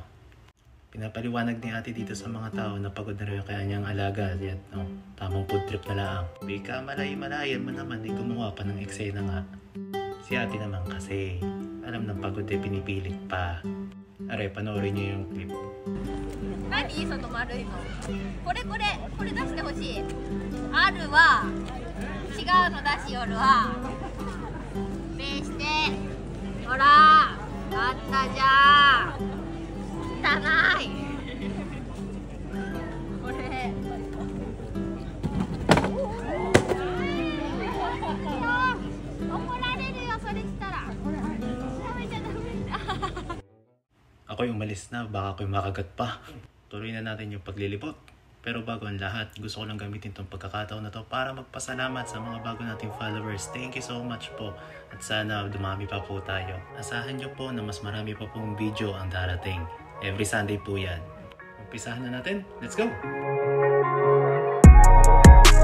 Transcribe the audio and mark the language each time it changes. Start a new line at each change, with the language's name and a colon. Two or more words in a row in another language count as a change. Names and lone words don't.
Filipino: Pinapaliwanag ni ate dito sa mga tao na pagod na rin yung kanyang alaga. Yan, no? Tamang
English: food trip
Filipino: na lang. Bika malay-malayan mo naman eh, gumawa pa ng eksena nga. Si ate naman kasi, alam ng pagod eh, pinipilit pa. Are, panoorin niyo yung clip.
Japanese: Nani? その丸いの。これ出してほしい。あるは違うの出しよるわ。べして。ほら、あったじゃん。汚い。これ。怒られるよそれしたら。食べちゃダメだ。
Filipino: Ako'y umalis na, baka ako'y makagat pa. Tuloy na natin yung paglilibot. Pero bago ang lahat, gusto ko lang gamitin itong pagkakataon na to para magpasalamat sa mga bago nating followers.
English: Thank you so much po.
Filipino: At sana dumami pa po tayo. Asahan nyo po na mas marami pa pong video ang darating.
English: Every Sunday
Filipino: po yan. Umpisahan na natin.
English: Let's go!